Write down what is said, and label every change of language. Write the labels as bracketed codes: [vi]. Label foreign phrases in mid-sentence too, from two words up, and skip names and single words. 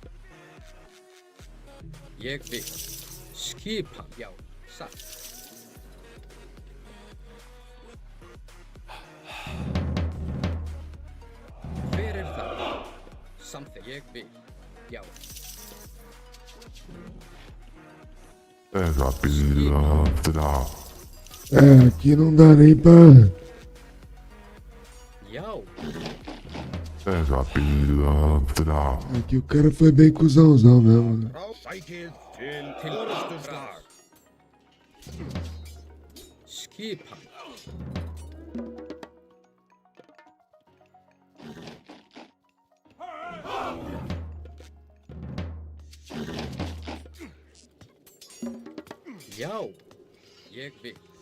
[is] Ég vil. Skipan. Já, satt. Hver er það? Samþykkt. Ég vil. Já. [pt] Pega a pilantra. Aqui não dá nem pra... [is] Já. [pt] Pega a pilantra. Aqui o cara foi bem cuzãozão mesmo. [is] Sækið til orrustuslag. Skipan. Já, ég vil.